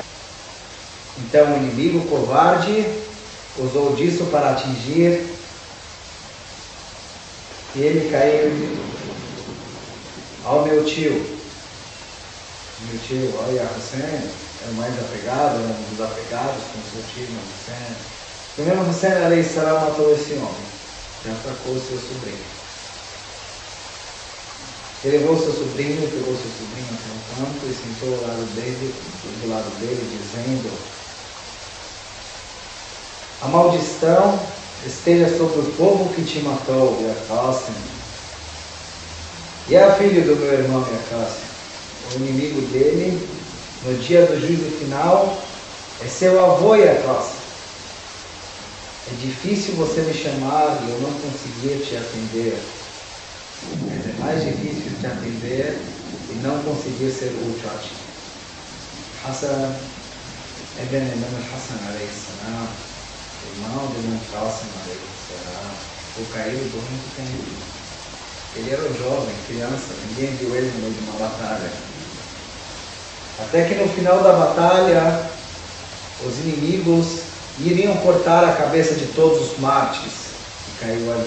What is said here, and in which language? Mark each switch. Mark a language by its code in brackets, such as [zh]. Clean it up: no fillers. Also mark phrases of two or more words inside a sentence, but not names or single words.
[pt] Então o inimigo covarde usou disso para atingir, e ele caiu ao meu tio. Meu tio, olha, Hussein é o mais apegado, era um dos apegados com seu tio, Hussein. O mesmo Hussein [ar] عليه السلام [pt] matou esse homem, já atacou o seu sobrinho. Ele levou seu sobrinho, pegou seu sobrinho até um canto e sentou do lado dele, dizendo: a maldição esteja sobre o povo que te matou, Yaqasim. E é filho do meu irmão Yaqasim. O inimigo dele, no dia do juízo final, é seu avô Yaqasim. É difícil você me chamar e eu não conseguir te atender. Mas é mais difícil te atender e não conseguir ser útil a ti. Hassan ibn Imam Hassan [ar] عليه السلام, [pt] irmão de Imam Qasim [ar] عليه السلام, [pt] foi caído por muito tempo. Ele era um jovem, criança, ninguém viu ele no meio de uma batalha. Até que no final da batalha, os inimigos iriam cortar a cabeça de todos os mártires que caiu ali.